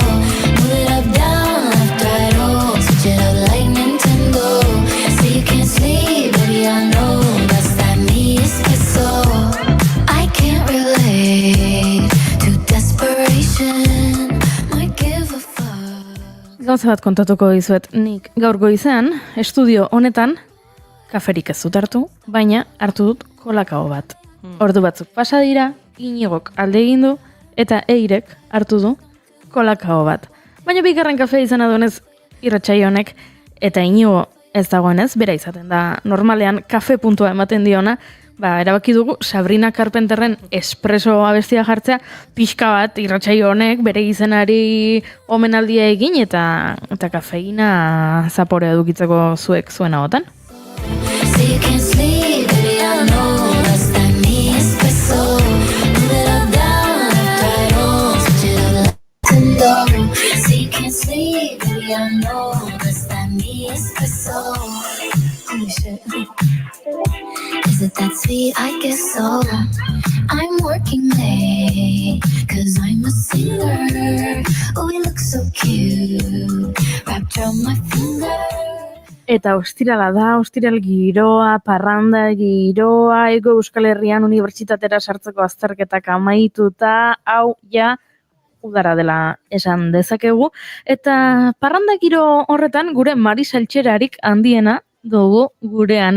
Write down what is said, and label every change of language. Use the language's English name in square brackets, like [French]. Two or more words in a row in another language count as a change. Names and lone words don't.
[English] Move it up, down, left, right, oh, switch it up like Nintendo. Say you can't sleep, baby, I know that's that me espresso. I can't relate to desperation. Might give a fuck. [Basque] Gauza bat kontatuko dizuet, nik gaur goizean, estudio honetan, kaferik ez dut hartu, baina hartu dut kolakao bat. Ordu batzuk pasa dira, Inigok alde egin du, eta Eirek hartu du kolakao bat. Baina bigarren kafea izan adunez irratsaio honek, eta Inigo ez dagoenez, bera izaten da normalean kafe puntua ematen diona, erabaki dugu Sabrina Carpenterren espresso abestia jartzea, pixka bat irratsaio honek bere izenari omenaldia egin eta kafeina zaporea edukitzeko zuek zuen ahotan. [English] Say you can't sleep, baby, I know that's that me espresso. Move it up, down, left, right, oh, switch it up like Nintendo. Say you can't sleep, baby, I know that's that me espresso. Holy shit. Is it that sweet? I guess so. I'm working late, cause I'm a singer. Oh, we look so cute, wrapped around my finger. [Basque] Eta ostirala da, ostiral giroa, parranda giroa, Ego Euskal Herrian unibertsitatera sartzeko azterketak amaituta, hau udara dela esan dezakegu. Eta parranda giro horretan gure Marisa Eltxerarik handiena dugu gurean.